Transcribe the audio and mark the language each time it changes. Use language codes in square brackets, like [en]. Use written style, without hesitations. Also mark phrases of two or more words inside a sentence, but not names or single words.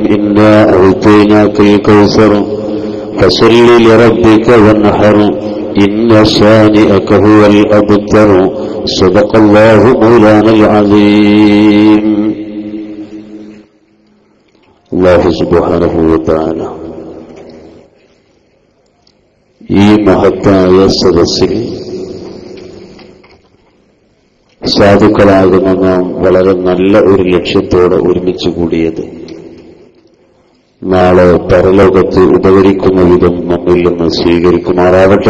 [ar] إنا أعطيناك الكوثر فصل لربك وانحر إن شانئك هو الأبتر. صدق الله مولانا العظيم. الله سبحانه وتعالى [ml] ഈ മഹത്തായ സദസ്സിൽ സാധുക്കളാകുന്ന നാം വളരെ നല്ല ഒരു ലക്ഷ്യത്തോടെ ഒരുമിച്ച് കൂടിയത് നാളെ പരലോകത്ത് ഉപകരിക്കുന്ന വിധം നമ്മിൽ നിന്ന് സ്വീകരിക്കുമാറാകട്ടെ.